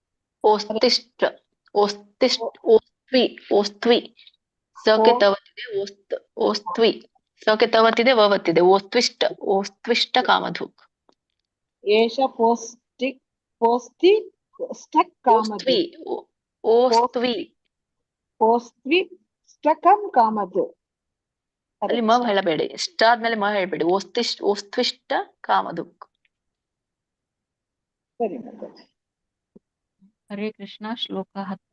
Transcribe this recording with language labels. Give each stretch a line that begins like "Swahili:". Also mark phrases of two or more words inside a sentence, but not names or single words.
Sanskrit: ಓಸ್ತ್ವಿ ಸೌಖ್ಯ ತವತ್ತಿದೆ. ಸೌಖ್ಯ ತವತ್ತಿದೆ, ವವತ್ತಿದೆ. ಓಸ್ತ್ವಿಷ್ಟ ಕಾಮಧುಕ್. ಏಷ
Kannada: ಅಲ್ಲಿ ಮ ಹೇಳಬೇಡಿ, ಇಷ್ಟ ಆದ್ಮೇಲೆ ಮ ಹೇಳ್ಬೇಡಿ.
Sanskrit: ಓಸ್ತ್ವಿಷ್ಟ ಕಾಮಧುಕ್.
Kannada: ಹರೇ ಕೃಷ್ಣ. ಶ್ಲೋಕ 10.